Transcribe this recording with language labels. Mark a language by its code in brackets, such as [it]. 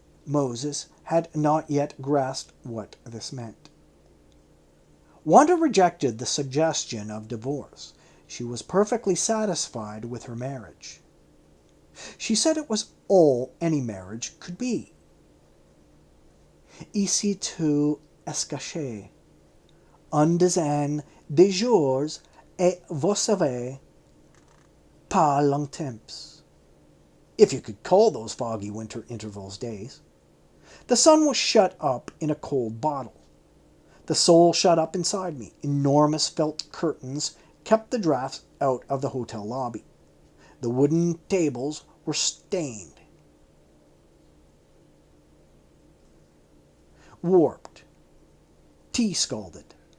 [en] Moses had not yet grasped what this meant. Wanda rejected the suggestion of divorce. She was perfectly satisfied with her marriage. She said it was all any marriage could be. [fr] "Ici tout est caché. Un dizaine de jours et vous savez, pas longtemps." [en] If you could call those foggy winter intervals days. The sun was shut up in a cold bottle. The soul shut up inside me. Enormous felt curtains kept the drafts out of the hotel lobby. The wooden tables were stained, warped, tea scalded.